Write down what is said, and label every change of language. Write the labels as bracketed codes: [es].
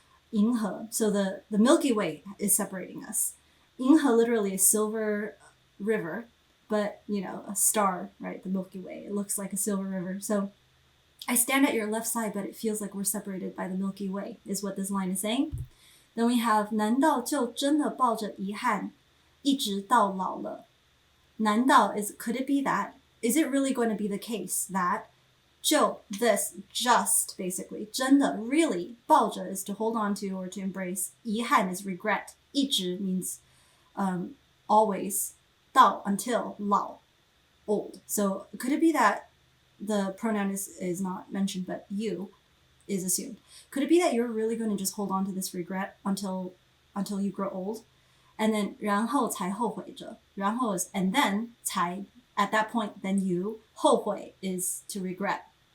[zh] 银河, [en] so the Milky Way is separating us. [zh] 银河 [en] literally is silver river, but you know, a star, right? The Milky Way, it looks like a silver river. So I stand at your left side, but it feels like we're separated by the Milky Way, is what this line is saying. Then we have [zh] 难道就真的抱着遗憾一直到老了? 难道 [en] is could it be that? Is it really going to be the case that [zh] 就 [en] this just basically [zh] 真的 [en] really [zh] 抱着 [en] is to hold on to or to embrace [zh] 遗憾 [en] is regret [zh] 一直 [en] means always [zh] 到 [en] until [zh] 老 [en] old so could it be that the pronoun is not mentioned but you is assumed could it be that you're really going to just hold on to this regret until you grow old and then [zh] 然后才后悔着然后 [en] is and then [zh] 才 [en] at that point, then you [zh] 后悔 [en] is to regret.